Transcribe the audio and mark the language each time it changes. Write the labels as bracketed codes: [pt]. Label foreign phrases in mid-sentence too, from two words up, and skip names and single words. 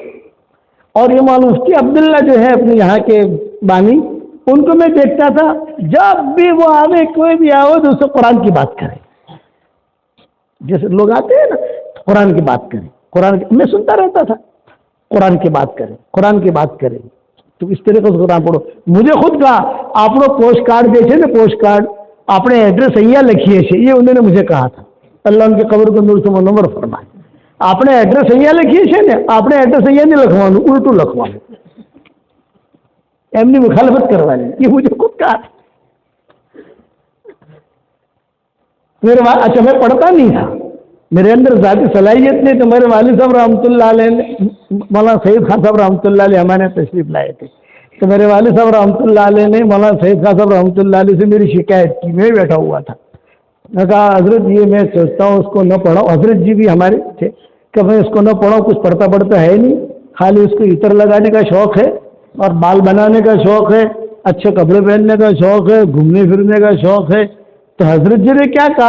[ur] اور یہ مولانا مفتی عبداللہ جو ہے اپنے یہاں کے بانی، ان کو میں دیکھتا تھا جب بھی وہ آوے، کوئی بھی آوے تو اس سے قرآن کی بات کرے، جیسے لوگ آتے ہیں نا قرآن کی بات کریں، قرآن کی، میں سنتا رہتا تھا، قرآن کی بات کریں، قرآن کی بات کریں، تو اس طریقے سے قرآن پڑھو۔ مجھے خود کہا آپ لوگ پوسٹ کارڈ دیکھے نا، پوسٹ کارڈ اپنے ایڈریس અહીંયા لکھیے છે، یہ انہوں نے مجھے کہا تھا، اللہ ان کی قبر کو نور سے منور فرمائے۔ [gu] આપણે એડ્રેસ અહીંયા લખીએ છીએ ને, આપણે એડ્રેસ અહીંયા નહીં લખવાનું, ઉલટું લખવાનું, એમની મુખાલફત કરવાની, એ [ur] મુझे खुद कहा। اچھا میں پڑھتا نہیں تھا، میرے اندر ذاتی صلاحیت نہیں، تو میرے والد صاحب رحمۃ اللہ علیہ نے، مولانا سعید خان صاحب رحمۃ اللہ علیہ ہمارے تشریف لائے تھے، تو میرے والد صاحب رحمۃ اللہ علیہ نے مولانا سعید خان صاحب رحمۃ اللہ علیہ سے میری شکایت کی، میں بیٹھا ہوا تھا، میں کہا حضرت یہ میں سوچتا ہوں اس کو نہ پڑھاؤ، حضرت جی بھی ہمارے تھے کہ میں اس کو نہ پڑھاؤں، کچھ پڑھتا ہے نہیں، خالی اس کو عطر لگانے کا شوق ہے اور بال بنانے کا شوق ہے، اچھے کپڑے پہننے کا شوق ہے، گھومنے پھرنے کا شوق ہے، تو حضرت جی نے کیا کہا؟